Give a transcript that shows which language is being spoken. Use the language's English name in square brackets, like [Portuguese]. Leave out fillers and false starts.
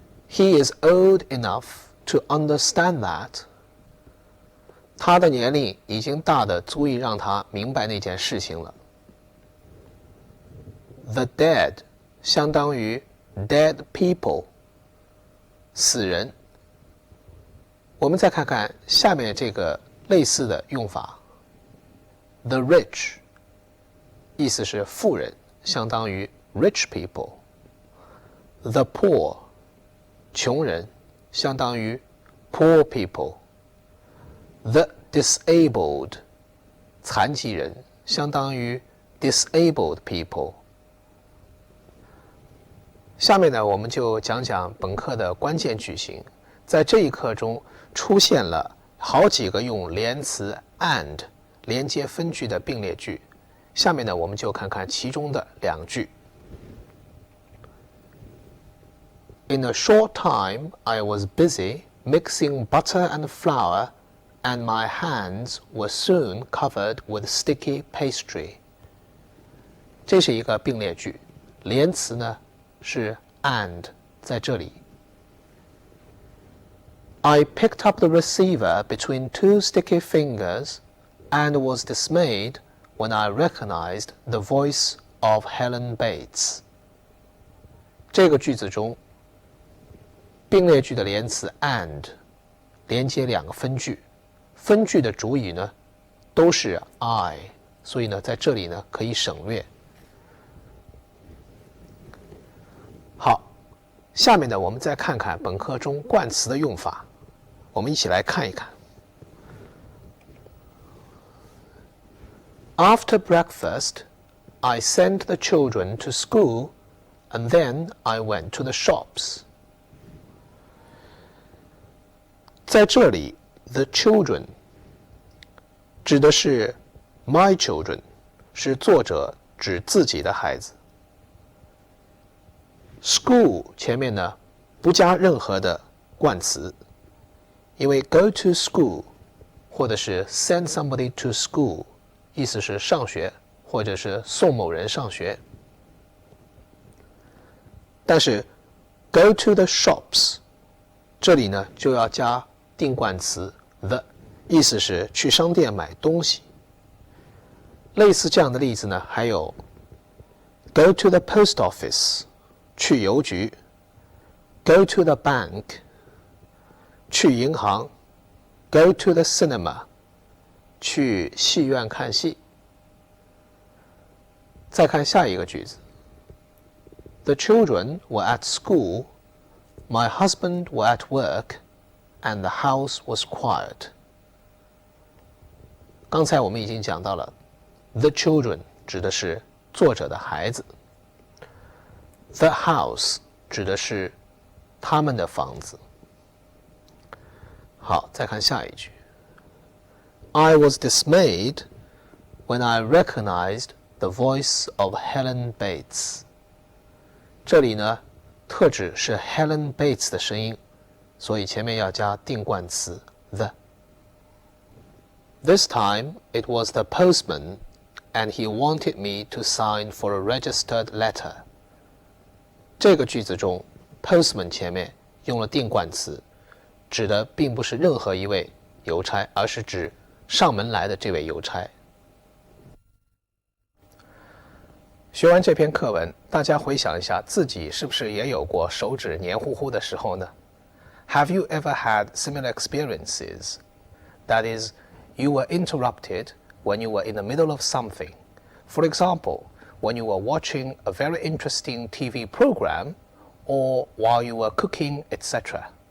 [English] He is old enough to understand that. [Chinese] 他的年龄已经大得足以让他明白那件事情了。 [English] The dead [Chinese] 相当于 [English] dead people， [Chinese] 死人。我们再看看下面这个类似的用法。 [English] The rich [Chinese] 意思是富人，相当于 [English] rich people。 The poor [Chinese] 穷人，相当于 [English] poor people。 The disabled [Chinese] 残疾人，相当于 [English] disabled people。 [Chinese] 下面呢，我们就讲讲本课的关键句型。在这一课中出现了好几个用连词 and 连接分句的并列句。下面呢，我们就看看其中的两句。 [English] In a short time, I was busy mixing butter and flour, and my hands were soon covered with sticky pastry. [Chinese] 这是一个并列句，连词呢是 and 在这里。 [English] I picked up the receiver between two sticky fingers and was dismayed when I recognized the voice of Helen Bates. [Chinese] 这个句子中，并列句的连词 and 连接两个分句，分句的主语呢都是 I， 所以呢在这里呢可以省略。好，下面呢我们再看看本课中冠词的用法，我们一起来看一看。 [English] After breakfast, I sent the children to school, and then I went to the shops. [Chinese] 在这里 [English] the children [Chinese] 指的是 [English] my children， [Chinese] 是作者指自己的孩子。 school 前面呢不加任何的冠词，因为 [English] go to school [Chinese] 或者是 [English] send somebody to school [Chinese] 意思是上学或者是送某人上学。但是 [English] go to the shops [Chinese] 这里呢就要加定冠词 the， 意思是去商店买东西。类似这样的例子呢还有 [English] go to the post office [Chinese] 去邮局， [English] go to the bank [Chinese] 去银行， [English] go to the cinema [Chinese] 去戏院看戏。再看下一个句子。 [English] The children were at school, my husband were at work, and the house was quiet. [Chinese] 刚才我们已经讲到了 [English] the children [Chinese] 指的是作者的孩子， [English] the house [Chinese] 指的是他们的房子。好，再看下一句。 I was dismayed when I recognized the voice of Helen Bates. 这里呢，特指是 Helen Bates 的声音，所以前面要加定冠词 the. [English] This time it was the postman, and he wanted me to sign for a registered letter. [Chinese] 这个句子中 postman 前面用了定冠词，指的并不是任何一位邮差，而是指上门来的这位邮差。学完这篇课文，大家回想一下，自己是不是也有过手指黏糊糊的时候呢？ [English] Have you ever had similar experiences? That is, you were interrupted when you were in the middle of something. For example, when you were watching a very interesting TV program, or while you were cooking, etc.